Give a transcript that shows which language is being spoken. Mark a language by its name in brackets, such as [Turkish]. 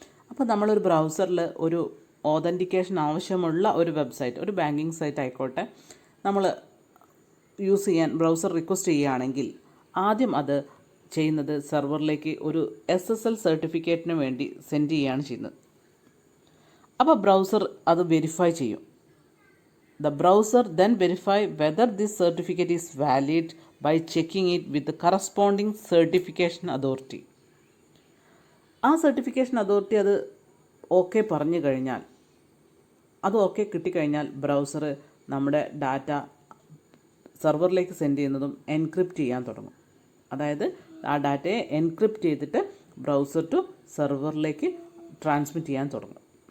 [Malayalam] അപ്പോൾ നമ്മളൊരു ബ്രൗസറിൽ ഒരു ഓതൻറ്റിക്കേഷൻ ആവശ്യമുള്ള ഒരു വെബ്സൈറ്റ്, ഒരു ബാങ്കിങ് സൈറ്റ് ആയിക്കോട്ടെ, നമ്മൾ യൂസ് ചെയ്യാൻ ബ്രൗസർ റിക്വസ്റ്റ് ചെയ്യുകയാണെങ്കിൽ ആദ്യം അത് ചെയ്യുന്നത് സെർവറിലേക്ക് ഒരു SSL സർട്ടിഫിക്കറ്റിന് വേണ്ടി സെൻഡ് ചെയ്യുകയാണ് ചെയ്യുന്നത്. അപ്പോൾ ബ്രൗസർ അത് വെരിഫൈ ചെയ്യും. [English] The browser then verify whether this certificate is valid by checking it with the corresponding certification authority. [Malayalam] ആ സർട്ടിഫിക്കേഷൻ അതോറിറ്റി അത് ഓക്കെ പറഞ്ഞു കഴിഞ്ഞാൽ, അത് ഓക്കെ കിട്ടിക്കഴിഞ്ഞാൽ ബ്രൗസർ നമ്മുടെ ഡാറ്റ സെർവറിലേക്ക് സെൻഡ് ചെയ്യുന്നതും എൻക്രിപ്റ്റ് ചെയ്യാൻ തുടങ്ങും. അതായത് ആ ഡാറ്റയെ എൻക്രിപ്റ്റ് ചെയ്തിട്ട് ബ്രൗസർ ടു സെർവറിലേക്ക് ട്രാൻസ്മിറ്റ് ചെയ്യാൻ തുടങ്ങും.